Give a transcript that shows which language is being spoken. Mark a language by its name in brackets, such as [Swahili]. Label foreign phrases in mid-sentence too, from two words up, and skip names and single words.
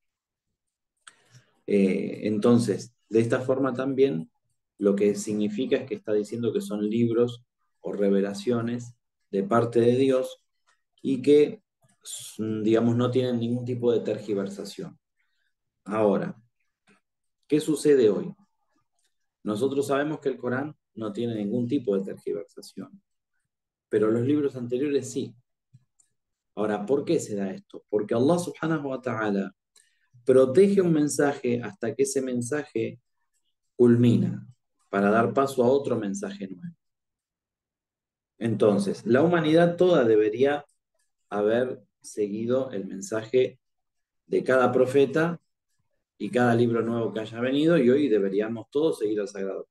[Spanish] Entonces, de esta forma también lo que significa es que está diciendo que son libros o revelaciones de parte de Dios y que, digamos, no tienen ningún tipo de tergiversación. Ahora, ¿qué sucede hoy? Nosotros sabemos que el Corán no tiene ningún tipo de tergiversación, pero los libros anteriores sí. Ahora, ¿por qué se da esto? Porque [Arabic] الله سبحانه وتعالى [Spanish] protege un mensaje hasta que ese mensaje culmina para dar paso a otro mensaje nuevo. Entonces, la humanidad toda debería haber seguido el mensaje de cada profeta y cada libro nuevo que haya venido, y hoy deberíamos todos seguir al Sagrado.